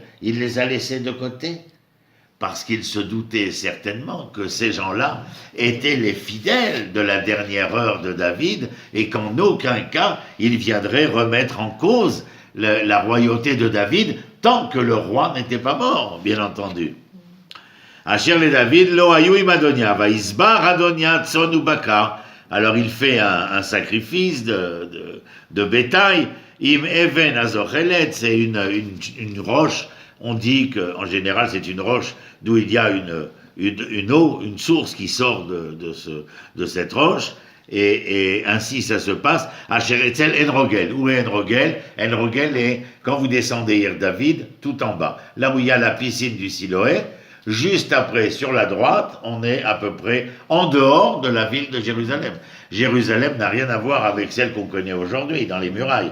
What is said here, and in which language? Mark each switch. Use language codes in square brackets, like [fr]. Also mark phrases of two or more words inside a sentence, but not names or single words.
[fr] Il les a laissés de côté, parce qu'il se doutait certainement que ces gens-là étaient les fidèles de la dernière heure de David, et qu'en aucun cas ils viendraient remettre en cause la royauté de David, tant que le roi n'était pas mort, bien entendu. [he] אשר לדוד, לא היו עם אדוניהו ויזבח אדוניהו צאן ובקר. [fr] Alors il fait un sacrifice de bétail. [he] עם אבן הזוחלת, [fr] c'est une roche. On dit qu'en général c'est une roche d'où il y a une eau, une source qui sort de cette roche. Et ainsi ça se passe. [he] אשר אצל עין רוגל. [fr] Où est Enrogel? Enrogel est, quand vous descendez hier David, tout en bas. Là où il y a la piscine du Siloé, juste après, sur la droite, on est à peu près en dehors de la ville de Jérusalem. Jérusalem n'a rien à voir avec celle qu'on connaît aujourd'hui, dans les murailles.